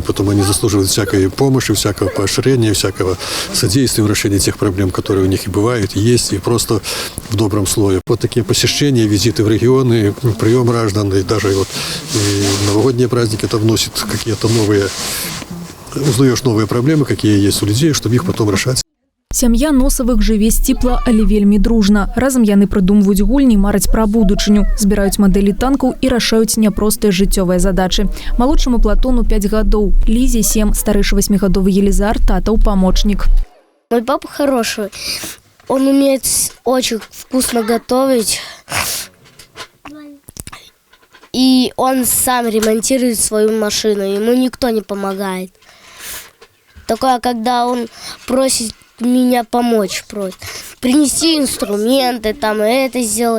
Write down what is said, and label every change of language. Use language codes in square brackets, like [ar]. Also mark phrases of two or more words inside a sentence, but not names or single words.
[ru] Потом они заслуживают всякой помощи, всякого поощрения, всякого содействия в решении тех проблем, которые у них и бывают, и есть, и просто в добром слое. Вот такие посещения, визиты в регионы, прием граждан, и даже вот и новогодние праздники, это вносит какие-то новые, узнаешь новые проблемы, какие есть у людей, чтобы их потом решать. [be] Сям'я Носавых жыве сціпла, але вельмі дружна. Разам яны прыдумваюць гульні, мараць пра будучыню, збіраюць мадэлі танкаў і рашаюць няпростыя жыццёвыя задачы. Малодшаму Платону 5 гадоў, Лізе 7, старэйшы 8-гадовы Елизар, татаў памочнік. [ru] Мой папа хороший. Он умеет очень вкусно готовить. И он сам ремонтирует свою машину. Ему никто не помогает. Такое, когда он просит меня помочь, просит принести инструменты, там это сделать.